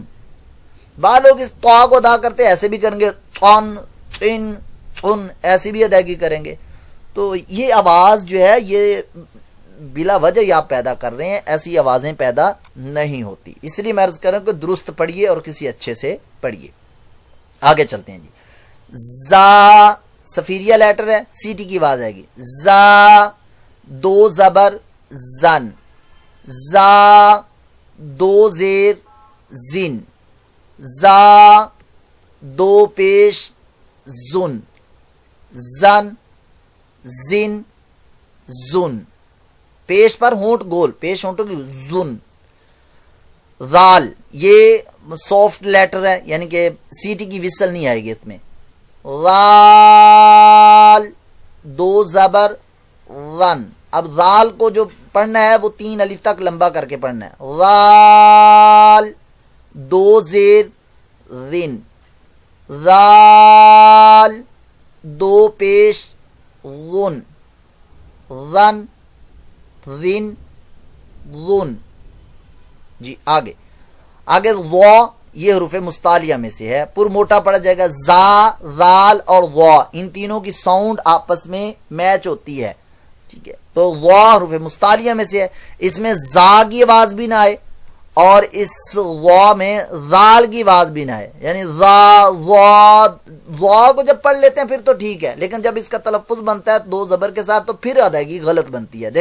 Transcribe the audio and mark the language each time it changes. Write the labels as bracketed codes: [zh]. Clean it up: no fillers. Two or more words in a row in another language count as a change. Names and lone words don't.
[ur] بعض لوگ اس تو کو ادا کرتے ایسے بھی کریں گے، تن تین تن، ایسی بھی ادائیگی کریں گے، تو یہ آواز جو ہے یہ بلا وجہ یہ آپ پیدا کر رہے ہیں، ایسی آوازیں پیدا نہیں ہوتی، اس لیے میں عرض کر رہا ہوں کہ درست پڑھیے اور کسی اچھے سے پڑھیے۔ آگے چلتے ہیں جی، زا سفیریہ لیٹر ہے، سی ٹی کی آواز آئے گی، زا دو زبر زن، زا دو زیر زن، زا دو پیش زن، زن زن زن، پیش پر ہونٹ گول، پیش ہونٹوں کی زن۔ ذال یہ [en] soft letter [ur] ہے، یعنی کہ سی ٹی کی وسل نہیں آئے گی اس میں، ذال دو زبر ون۔ اب ذال کو جو پڑھنا ہے وہ 3 الف تک لمبا کر کے پڑھنا ہے، ذال دو زیر زن، ذال دو پیش غن، غن زن غن۔ جی آگے وا، یہ حروف مستعلیہ میں سے ہے، پر موٹا پڑا جائے گا، زا ذال اور وا، ان تینوں کی ساؤنڈ آپس میں میچ ہوتی ہے، ٹھیک ہے، تو وا حروف مستعلیہ میں سے ہے، اس میں زا کی آواز بھی نہ آئے اور اس وا میں ذال کی آواز بھی نہ آئے، یعنی وا کو جب پڑھ لیتے ہیں پھر تو ٹھیک ہے، لیکن جب اس کا تلفظ بنتا ہے دو زبر کے ساتھ تو پھر ادائیگی غلط بنتی ہے۔